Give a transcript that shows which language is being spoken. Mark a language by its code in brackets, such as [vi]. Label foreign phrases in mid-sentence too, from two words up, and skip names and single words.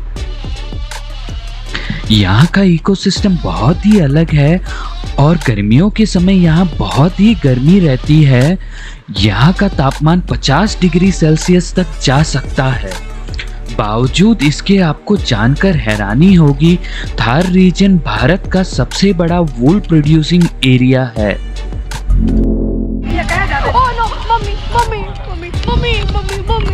[hi] यहाँ का इकोसिस्टम बहुत ही अलग है और गर्मियों के समय यहाँ बहुत ही गर्मी रहती है। यहाँ का तापमान 50 [en] degree Celsius [hi] तक जा सकता है। बावजूद इसके आपको जानकर हैरानी होगी, थार रीजन भारत का सबसे बड़ा [en] wool producing area [hi] है। [en] Oh no, mummy, mummy, mummy, mummy, mummy, mummy.